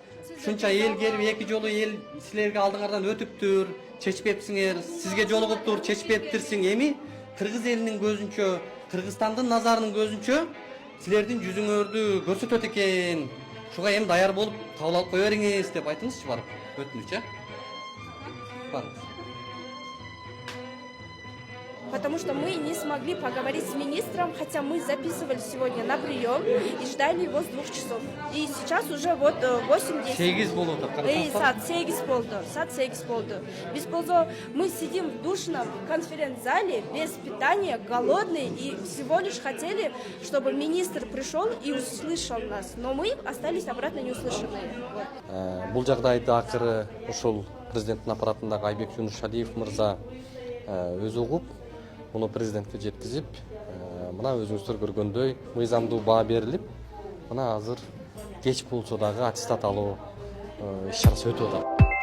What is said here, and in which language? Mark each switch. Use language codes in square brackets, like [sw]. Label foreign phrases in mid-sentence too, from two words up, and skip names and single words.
[ky] Ушунча эл келип 2 жолу эл силерге алдыңардан өтүптүр, чечпепсиңер, сизге жолугуптур, чечпептирсиң. Эми кыргыз элинин көзүнчө, Кыргызстандын назарынын көзүнчө силердин жүзүңөрдү көрсөтөт экен. Ушуга эми даяр болуп кабыл алып кое бериңиз деп айтыңызчы барып. Өтүнүч, барыңыз. [ru] Потому что мы не смогли поговорить с министром, хотя мы записывали сегодня на прием и ждали его с 2 часов. И сейчас уже вот 8-10. [ky] 8 болду деп Саат 8 болду. [ru] Без ползо мы сидим в душном конференц-зале без питания, голодные, и всего лишь хотели, чтобы министр пришел и услышал нас. Но мы остались обратно неуслышанные. [ky] Бул жагдайды акыры ушул президенттин аппаратындагы Айбек Юнушалиев мырза өзү угуп, муну президентке жеткизип, мына өзүңүздөр көргөндөй мыйзамдуу баа берилип, мына азыр кеч болсо дагы аттестат алуу иш чарасы өтүп атат.